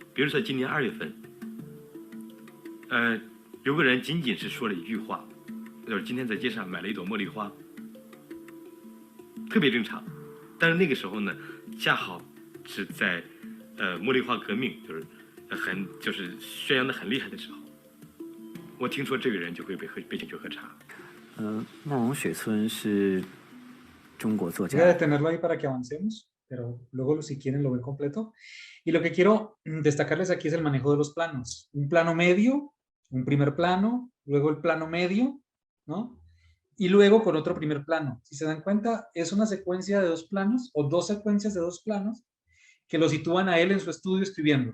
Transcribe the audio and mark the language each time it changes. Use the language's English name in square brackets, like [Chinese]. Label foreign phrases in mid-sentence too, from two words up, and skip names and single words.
[Chinese] 比如说今年2月份，有个人仅仅是说了一句话，就是今天在街上买了一朵茉莉花，特别正常。但是那个时候呢，恰好是在茉莉花革命就是宣扬的很厉害的时候，我听说这个人就会被请去喝茶。慕容雪村是中国作家。 [Spanish] Voy a detenerlo ahí para que avancemos, pero luego si quieren lo ven completo. Y lo que quiero destacarles aquí es el manejo de los planos. Un plano medio, un primer plano, luego el plano medio, ¿no? Y luego con otro primer plano. Si se dan cuenta, es una secuencia de 2 planos o 2 secuencias de 2 planos que lo sitúan a él en su estudio escribiendo.